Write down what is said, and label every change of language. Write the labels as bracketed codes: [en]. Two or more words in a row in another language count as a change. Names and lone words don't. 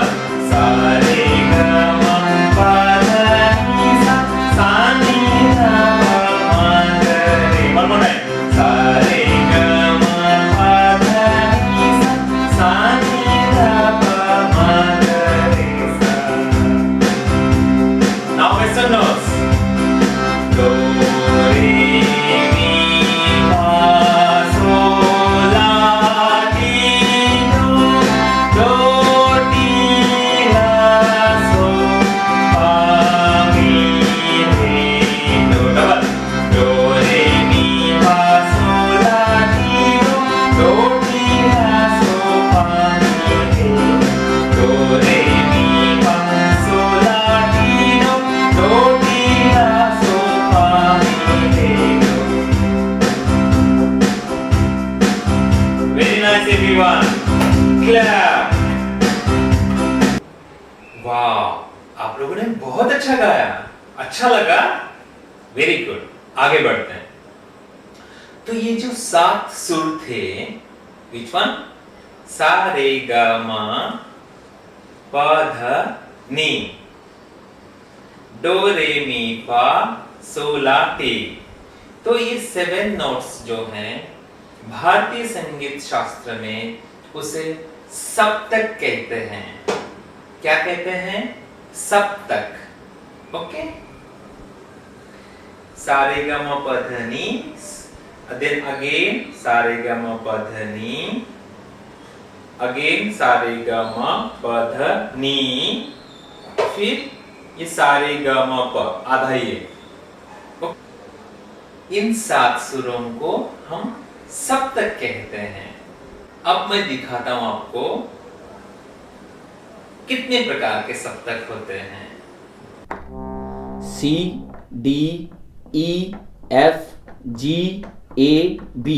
[hi] सा रे ग म प ध नि सा, सा नि ध प म ग रे। [en] one more time. [hi] सा रे ग म प ध नि सा, सा नि ध प म ग रे सा। [en] Now listen notes. Do re mi fa so la ti do, do ti la so fa mi re do। Double. Do re mi fa so la ti do, do ti la so fa mi re do। Re mi fa so la ti do, do ti la so fa mi re do। Very nice everyone. Clap. [hi] वाह, आप लोगों ने बहुत अच्छा गाया। अच्छा लगा? [en] very good. [hi] आगे बढ़ते हैं। तो ये जो 7 सुर थे, [en] which one? [hi] सा रे ग म प ध नि, डो रे मी फा सो ला टी। तो ये 7 नोट्स जो हैं, भारतीय संगीत शास्त्र में उसे सप्तक कहते हैं। क्या कहते हैं? सप्तक। ओके, सा रे ग म प ध नि, [en] then again [hi] सा रे ग म प ध नि, again सा रे ग म प ध नि, फिर ये सा रे ग म प आधा ये। इन 7 सुरों को हम सप्तक कहते हैं। अब मैं दिखाता हूं आपको कितने प्रकार के सप्तक होते हैं। [en] C, D, E, F, G, A, B.